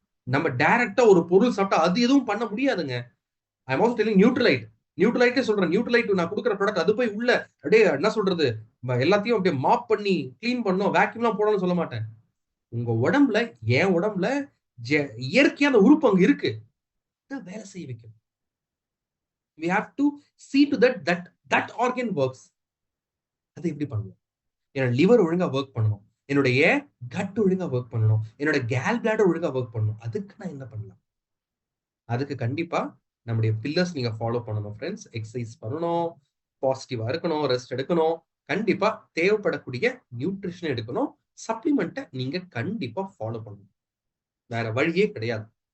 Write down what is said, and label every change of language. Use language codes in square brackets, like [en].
[ta] நம்ம டைரக்டா ஒரு பொருள் சாப்பிட்டா அது எதுவும் பண்ண முடியாதுங்க. [en] I am also telling [ta] நியூட்ரலைட். நியூட்ரலைட்டே சொல்றேன். நியூட்ரலைட் நான் கொடுக்குற ப்ராடக்ட் அது போய் உள்ள அப்படியே என்ன சொல்றது, எல்லாத்தையும் அப்படியே மாப் பண்ணி கிளீன் பண்ணணும், வேக்யூம்லாம் போடணும்னு சொல்ல மாட்டேன். உங்க உடம்புல, என் உடம்புல இயற்கையான உறுப்பு அங்க இருக்கு. வேலை செய்ய வைக்கணும். [en] we have to see to that organ works. [ta] அது எப்படி பண்ணுவோம்? என்னோட லிவர் ஒழுங்கா ஒர்க் பண்ணணும், என்னுடைய கட் ஒழுங்கா ஒர்க் பண்ணணும், என்னோட கேல் பிளாடர் ஒழுங்கா ஒர்க் பண்ணணும். அதுக்கு நான் என்ன பண்ணலாம்? அதுக்கு கண்டிப்பா நம்முடைய பில்லர்ஸ் நீங்க ஃபாலோ பண்ணணும் ஃப்ரெண்ட்ஸ். எக்ஸசைஸ் பண்ணணும், பாசிட்டிவா இருக்கணும், ரெஸ்ட் எடுக்கணும், கண்டிப்பா தேவைப்படக்கூடிய நியூட்ரிஷன் எடுக்கணும், சப்ளிமெண்ட்டை நீங்க கண்டிப்பா ஃபாலோ பண்ணணும். வேற வழியே கிடையாது.